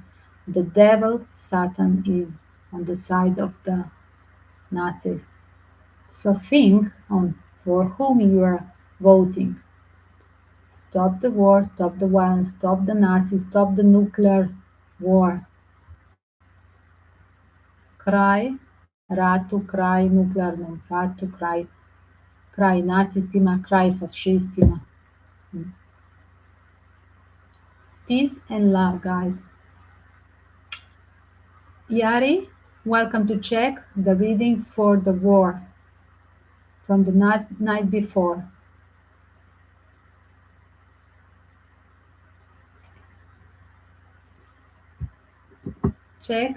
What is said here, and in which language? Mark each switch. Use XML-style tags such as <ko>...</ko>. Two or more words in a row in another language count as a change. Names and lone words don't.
<en>The devil, Satan, is on the side of the Nazis. So think on for whom you are voting. Stop the war, stop the violence, stop the Nazis, stop the nuclear war.</en> <sr>Kraj ratu, kraj nuklearnom ratu, kraj nacistima, kraj fašistima.</sr> <en>Peace and love, guys. Yari, welcome to check the reading for the war from the night before. Check.</en>